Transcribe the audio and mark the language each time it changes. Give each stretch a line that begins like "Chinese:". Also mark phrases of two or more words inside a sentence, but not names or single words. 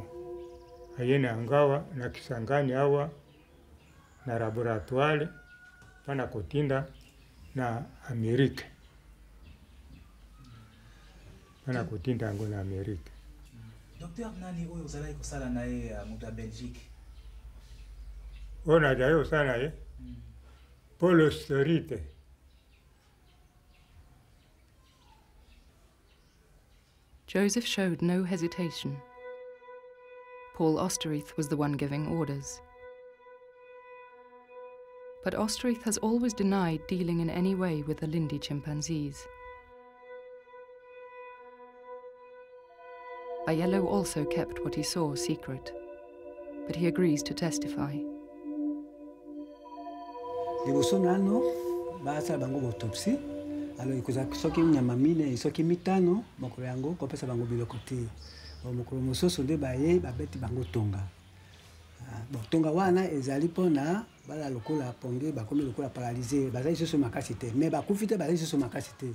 Lingala: Aye na yango na Kisangani awa na laboratoire pana kotinda na Amerika. Pana kotinda yango na Amerika. Docteur nani oyo ozalaki kosala na ye muda Belgique? Oyo nazali kosala na ye
English: Polio Vaccine. Joseph showed no hesitation. Paul Osterrieth was the one giving orders. But Osterrieth has always denied dealing in any way with the Lindi chimpanzees. Eyrolle also kept what he saw secret, but he agrees to testify.
Lingala: Liboso nano basala bango autopsie. Alors ikoza soki nyama mine soki mitano mokolo yango kopesa bango biloko te. Mokolo mosusu nde baye babeti bango tonga. Tonga wana ezali pona bala lokola ponge bakomi lokola paralysé bazali susu makasi te mais bakufi te bazali susu makasi te.